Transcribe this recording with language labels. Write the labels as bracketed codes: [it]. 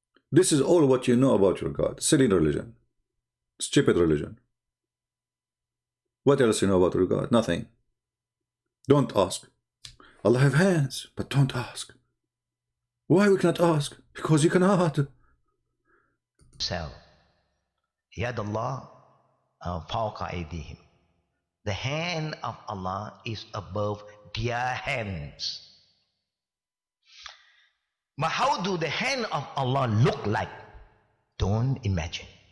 [en] This is all what you know about your God. Silly religion. Stupid religion. What else you know about God? Nothing. Don't ask. Allah have hands, but don't ask. Why we cannot ask? Because you cannot. [ar] So, يد الله فوق أيديهم. [en] The hand of Allah is above their hands. But how do the hand of Allah look like? Don't imagine.